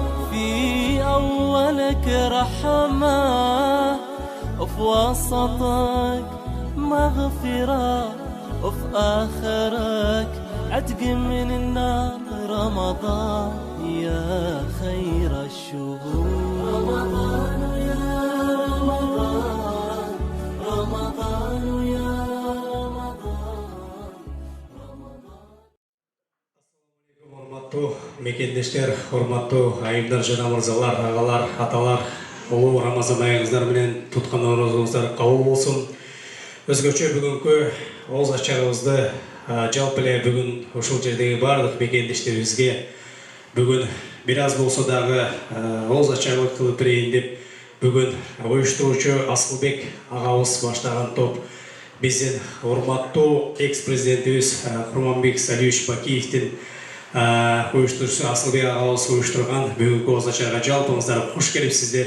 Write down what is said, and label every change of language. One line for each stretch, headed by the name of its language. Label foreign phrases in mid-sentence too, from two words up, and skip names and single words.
Arabic: في أولك رحمة، وفي وسطك مغفرة، وفي آخرك عتق من النار. رمضان يا خير الشهور. رمضان يا رمضان، رمضان يا رمضان، رمضان.
Kyrgyz: Урматтуу мекендештер, урматтуу айымдар жана мырзалар, агалар, аталар, улуу Рамазан айыңыздар менен туткан оорозуңуздар кабыл болсун. Өзгөчө бүгүнкү ооза чагыбызды жалпы эле бүгүн ушул жердеги бардык мекендештерибизге бүгүн бир аз болсо дагы ооза чагыбы кылып берейин деп бүгүн уюштуруучу Асылбек агабыз баштаган топ биздин урматтуу экс-президентибиз Курманбек Салиевич Бакиевдин уюштуруучусу Асылбек агабыз уюштурган бүгүнкү ооза чайга жалпыңыздар куш келипсиздер.